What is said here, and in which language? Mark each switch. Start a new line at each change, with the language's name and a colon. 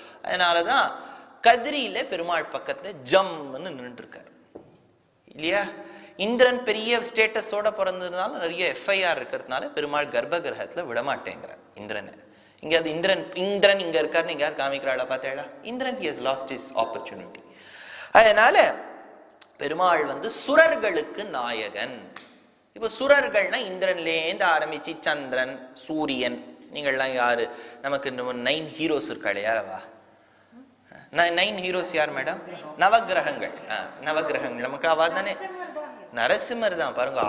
Tamil: அதனாலதான் கதிரியில பெருமாள் பக்கத்துல ஜம்னு நின்று இருக்காரு இல்லையா? இந்திரன் பெரிய ஸ்டேட்டஸோட பிறந்ததுனால நிறைய எஃப்ஐஆர் இருக்கிறதுனால பெருமாள் கர்ப்ப கிரகத்துல விடமாட்டேங்கிறார் இந்திரனை. இங்க அது இந்திரன் இங்க இருக்காருன்னு எங்கேயாவது காமிக்கிறாளா? பார்த்தேடா, Indiran
English: he has lost his opportunity.
Tamil: அதனால பெருமாள் சுரர்களுக்கு நாயகன். இப்ப சுரர்கள்னா இந்திரன்லேருந்து ஆரம்பிச்சு சந்திரன், சூரியன், நீங்கள்லாம் யாரு? நமக்கு 9 ஹீரோஸ் இருக்காளே, யாரவா? 9 ஹீரோஸ் யார் மேடம்? நவகிரகங்கள். நவகிரகங்கள் நமக்கு அவ தானே. நரசிம்மர் தான் பாருங்க.